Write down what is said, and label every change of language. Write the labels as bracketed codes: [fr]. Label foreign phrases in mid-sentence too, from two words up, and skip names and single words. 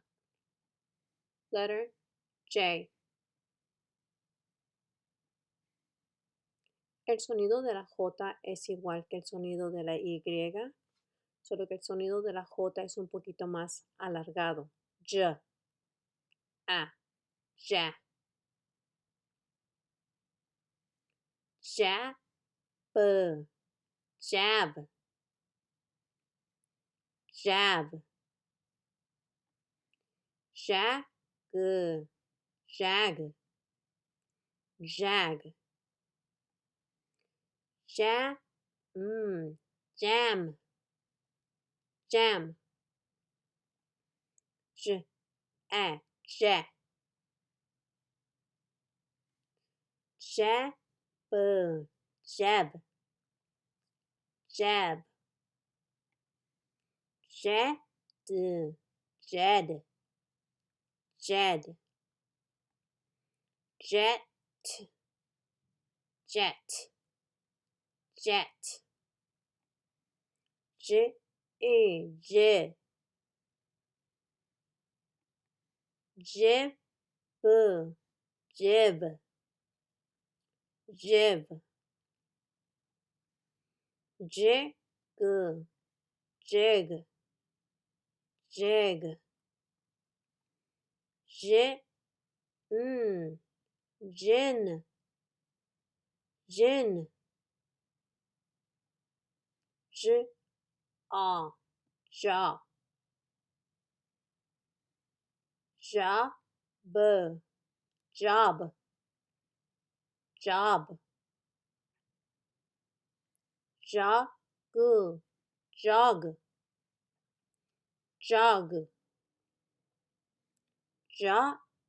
[en] Letter J. [es] El sonido de la J es igual que el sonido de la Y, solo que el sonido de la J es un poquito más alargado. [en] J, A, ja, jab, jab, jab, jag, jag, jag, jam, jam, jam, j, a, ja, jab, jab, jab, jad, jed, jed, jet, jet, jet, j, j, jib, jib, jib, jig, jig, jig, jin, gin, gin, j, jaw, job, job, job, jog, jog, jog, jot,